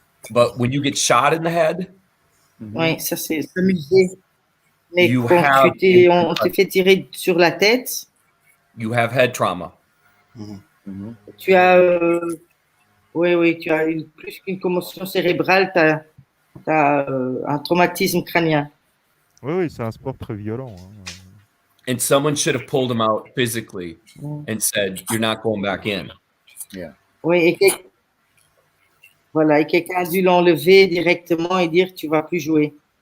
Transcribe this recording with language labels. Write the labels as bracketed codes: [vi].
[en] But when you get shot in the head, [fr] Oui, ça, c'est s'amuser. Mais [en] You [fr] quand [en] have- [fr] on t'est fait tirer sur la tête, [en] you have head trauma. [fr] tu as, oui, tu as plus qu'une commotion cérébrale, tu as un traumatisme crânien. Oui, c'est un sport très violent. Hein. [en] And someone should have pulled him out physically Mm. and said, "You're not going back in." [fr] Oui, et voilà, et quelqu'un a dû l'enlever directement et dire tu vas plus jouer.